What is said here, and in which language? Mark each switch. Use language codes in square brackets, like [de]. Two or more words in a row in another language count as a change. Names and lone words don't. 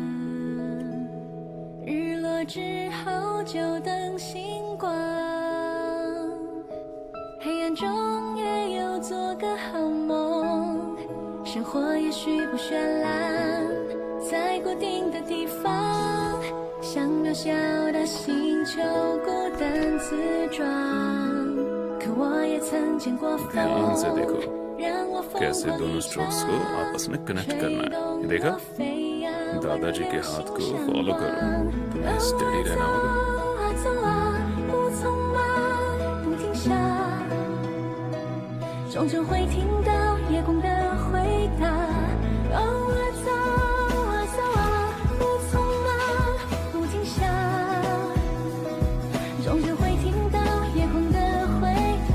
[zh] 日落之后就等星光，黑暗中也有做个好梦，生活也许不绚烂， 在固定的地方，像渺小的星球，孤单自装。可我也曾见过风， [hi] ध्यान से देखो [zh] 让我疯 [hi] कैसे [zh] 狂 [hi] दोनों [zh] 地 [hi] स्ट्रोक्स को [zh] 闯 [hi] आपस में कनेक्ट करना है। ये देखा? दादाजी के हाथ को फॉलो करो, तुम्हें स्टडी रहना होगा। [zh] 走啊，不匆忙，不停下，终究会听到夜空的回答。哦啊走啊走啊，不匆忙，不停下，终究会听到夜空的回答。